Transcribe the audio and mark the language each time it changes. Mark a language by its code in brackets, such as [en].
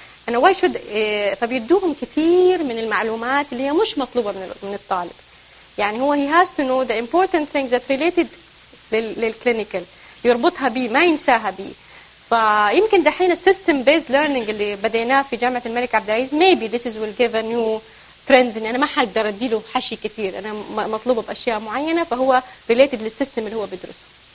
[ar] أنا واي شود، فبيدوهم كثير من المعلومات اللي هي مش مطلوبة من الطالب. يعني هو [en] he has to know the important things that related للكلينيكال، [ar] يربطها بي ما ينساها بي. فيمكن دحين السيستم بيزد ليرنينج اللي بديناه في جامعة الملك عبد العزيز [en] maybe this is will give a new trends. [ar] يعني أنا ما حقدر أديله حشي كثير، أنا مطلوبة بأشياء معينة فهو related للسيستم اللي هو بيدرسه.